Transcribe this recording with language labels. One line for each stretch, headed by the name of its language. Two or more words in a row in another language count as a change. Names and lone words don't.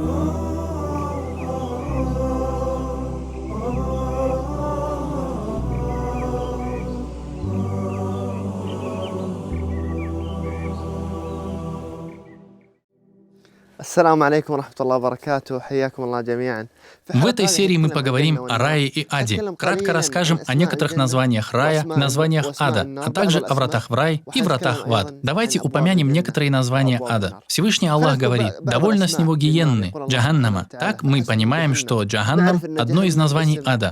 Arabic: السلام عليكم رحمة الله وبركاته. حياكم الله جميعا.
Russian: В этой серии мы поговорим о рае и аде. Кратко расскажем о некоторых названиях рая, названиях ада, а также о вратах в рай и вратах в ад. Давайте упомянем некоторые названия ада. Всевышний Аллах говорит: «Довольно с него гиенны, джаханнама». Так мы понимаем, что джаханнам – одно из названий ада.